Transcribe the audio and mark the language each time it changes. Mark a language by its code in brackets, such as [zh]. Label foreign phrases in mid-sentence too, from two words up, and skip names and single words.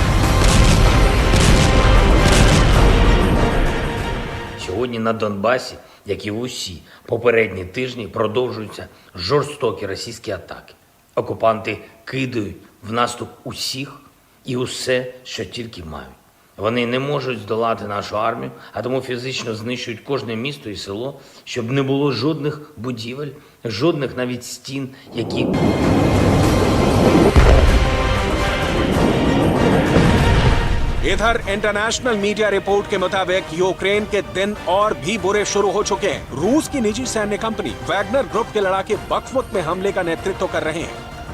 [uk] Сьогодні на Донбасі як і в усі попередні тижні, продовжуються жорстокі російські атаки. Окупанти кидають в наступ усіх і усе, що тільки мають. Вони не можуть здолати нашу армію, а тому фізично знищують кожне місто і село, щоб не було жодних будівель, жодних навіть стін, які... [hi] इधर [en] international media report [hi] के मुताबिक यूक्रेन के दिन और भी बुरे शुरू हो चुके हैं। रूस की निजी सैन्य कंपनी वैगनर ग्रुप के लड़ाके बखमुत में हमले का नेतृत्व कर रहे हैं।